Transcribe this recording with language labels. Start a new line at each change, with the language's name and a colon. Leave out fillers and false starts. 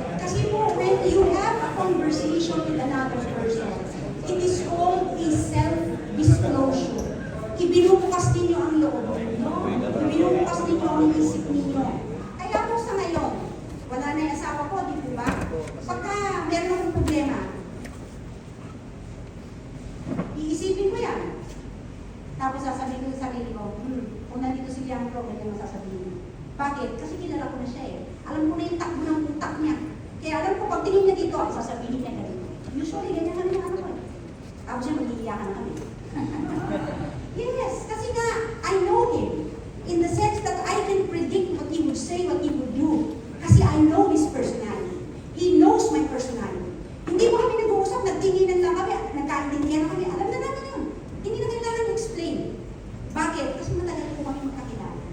English: Kasi po, when you have a conversation with another person, it is called a self-disclosure.
Filipino: Ibinubukas ninyo ang loob ninyo. Ibinubukas ninyo ang isip ninyo. Kaya po sa ngayon, wala na yung asawa ko, di po ba? Pagka meron akong problema, iisipin ko yan. Tapos sasabihin ko sa sarili ko, kung nandito si Bianco, ganyan ang sasabihin. Bakit? Kasi kilala ko na siya eh. Alam ko na yung takbo ng utak niya. Kaya alam ko, pag tingin niya dito, ang sasabihin niya ganito. Usually, ganyan kami ng ano ko eh. Tapos siya mag-iiyakan na kami.
English: Yes,
Filipino: kasi nga,
English: I know him. In the sense that I can predict what he would say, what he would do. Kasi I know his personality. He knows my personality.
Filipino: Hindi mo kami nag-uusap, nagtinginan lang kami, nagkaintindihan na kami. Alam na namin yun. Hindi na kailangan explain. Bakit? Kasi matagal po kami magkakilala.